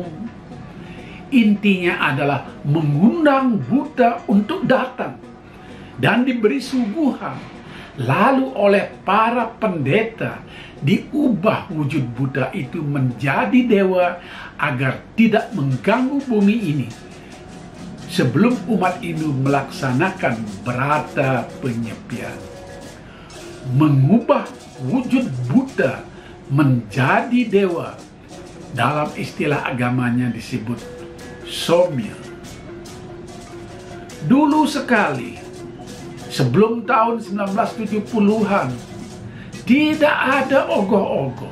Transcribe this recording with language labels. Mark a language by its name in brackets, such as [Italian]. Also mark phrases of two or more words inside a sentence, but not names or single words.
[Indonesian] Intinya adalah mengundang Buddha untuk datang dan diberi suguhan. Lalu oleh para pendeta diubah wujud Buddha itu menjadi dewa agar tidak mengganggu bumi ini. Sebelum umat Hindu melaksanakan berata penyepian, mengubah wujud Buddha menjadi dewa, dalam istilah agamanya disebut somya. Dulu sekali, sebelum tahun 1970-an, tidak ada ogoh-ogoh.